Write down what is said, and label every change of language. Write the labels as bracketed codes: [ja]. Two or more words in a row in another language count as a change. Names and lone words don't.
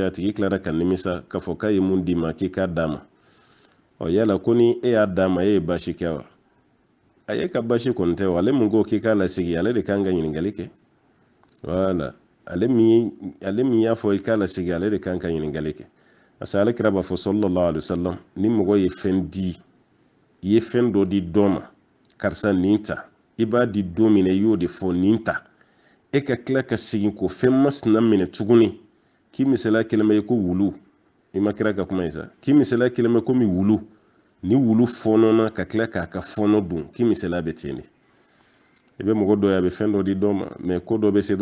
[bm] a tigi tilara ka nimisa k'a fɔ k'a ye mun d'i ma k'i k'a d'a ma yala ko ni e y'a d'a ma e ye baasi kɛ wa a ye ka baasi kɔni tɛ wa ale mun ko k'i k'a lasigi ale de kan ka ɲininkali kɛ wala ale min y'a fɔ i k'a lasigi ale de kan ka ɲininkali kɛ [fr] parce que [bm] ale kira b'a fɔ [ar] صلى الله عليه وسلم [bm] ni mɔgɔ ye fɛn di i ye fɛn dɔ di dɔ ma karisa nin ta i b'a di don min na i y'o de fɔ nin ta e ka tila ka segin ko fɛn masina minɛ tuguni k'i misaliya kɛlen bɛ i ko wulu i ma kira ka kuma ye sa k'i misaliya kɛlen bɛ komi wulu ni wulu fɔnɔna ka tila k'a ka fɔnɔ dun k'i misaliya bɛ ten de i bɛ mɔgɔ dɔ ye a bɛ fɛn dɔ di dɔ ma mais ko dɔ bɛ se dɔrɔn